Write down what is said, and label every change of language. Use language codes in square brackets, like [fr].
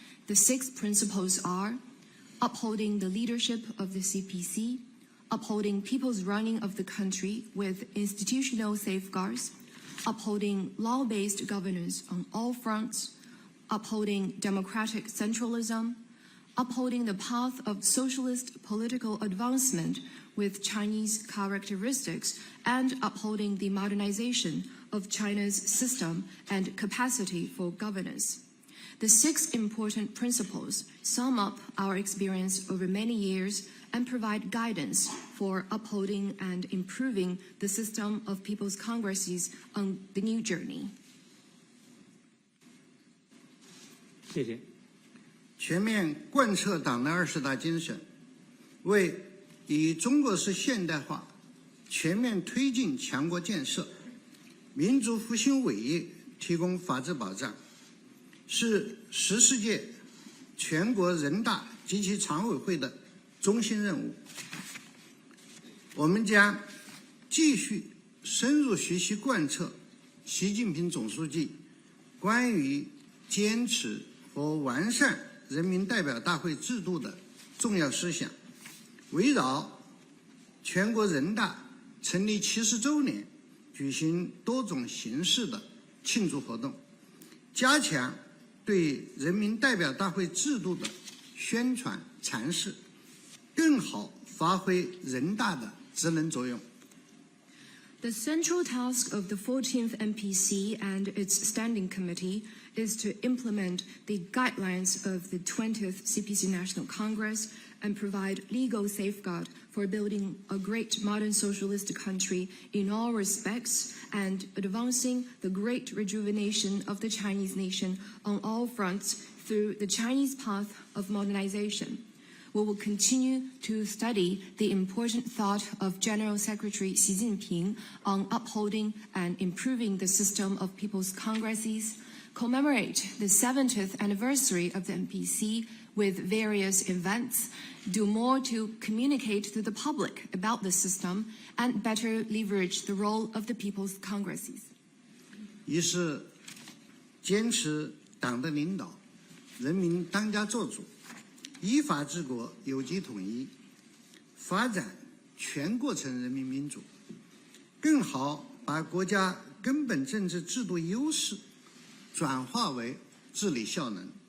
[en] The 6 principles are upholding the leadership of the CPC, upholding people's running of the country with institutional safeguards, upholding law-based governance on all fronts, upholding democratic centralism, upholding the path of socialist political advancement with Chinese characteristics, and upholding the modernization of China's system and capacity for governance. The 6 important principles sum up our experience over many years and provide guidance for upholding and improving the system of people's congresses on the new journey. [zh] 谢谢。全面贯彻党的20大精神，为以中国式现代化全面推进强国建设、民族复兴伟业提供法治保障，是14届全国人大及其常委会的中心任务。我们将继续深入学习贯彻习近平总书记关于坚持和完善人民代表大会制度的重要思想，围绕全国人大成立70周年，举行多种形式的庆祝活动，加强对人民代表大会制度的宣传阐释，更好发挥人大的职能作用。 [en] The central task of the 14th NPC and its Standing Committee is to implement the guidelines of the 20th CPC National Congress and provide legal safeguard for building a great modern socialist country in all respects and advancing the great rejuvenation of the Chinese nation on all fronts through the Chinese path of modernization. We will continue to study the important thought of General Secretary Xi Jinping on upholding and improving the system of people's congresses, commemorate the 70th anniversary of the NPC with various events, do more to communicate to the public about the system, and better leverage the role of the people's congresses. [zh] 一是坚持党的领导，人民当家作主，依法治国，有机统一，发展全过程人民民主，更好把国家根本政治制度优势转化为治理效能。